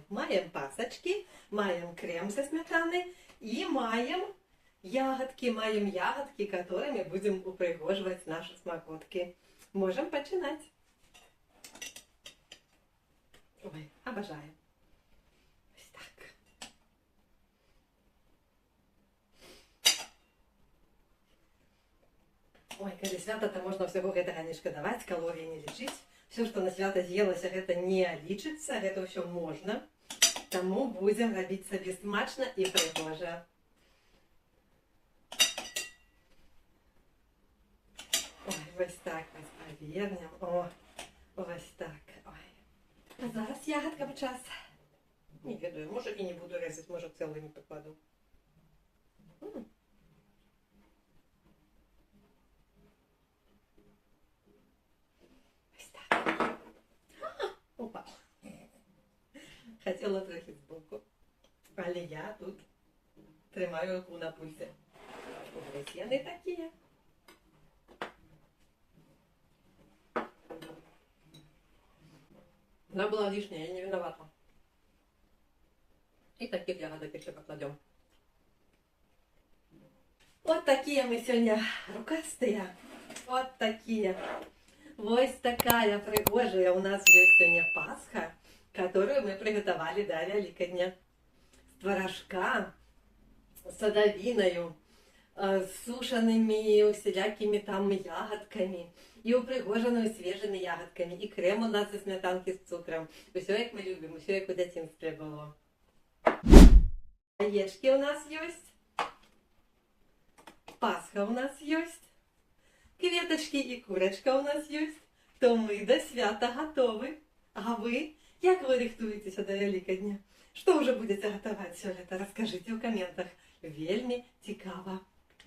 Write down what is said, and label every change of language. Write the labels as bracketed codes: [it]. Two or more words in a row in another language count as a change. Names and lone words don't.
[uk] Маємо пасочки, маємо крем зі сметани і маємо ягодки, которыми будемо упригожувати наші смакотки. Можемо починати. Ой, обожаю. Ось так. Ой, коли свято, то можна [be] всього гэтага не шкадаваць, калорій не лічыць. Все, что на свято з'елася, гэта не лічыцца, гэта ўсё можна. Таму будзем рабіць сабе смачна і прыгожа. Ой, вось так вось павернем. О, вось так. Ой. А зараз ягодкам час. Не ведаю, [uk] може і не буду резать, може цілими покладу. Опа. Хотіла трохи збоку, але я тут тримаю руку на пульсі. Ось вони такі. Вона була лишня, я не виновата. І таких ягодок ще покладем. [ru] Вот такие мы сегодня рукастые. Вот такие. Вот такая пригожая у нас есть сегодня Пасха, которую мы приготовили до Великодня. С творожка, с садовиною, с сушеными всякими там ягодками, и упригоженою свежими ягодками, и крем у нас из сметанки с цукром. Все, как мы любим, все, как у дитинстве было. Яєчки у нас есть. Пасха у нас есть. [uk] Квіточки і курочка у нас є. То ми до свята готові. А ви? Як ви рихтуєтеся до Великодня? Що вже будете готувати сьогодні? Розкажіть у коментах. Вельми цікаво.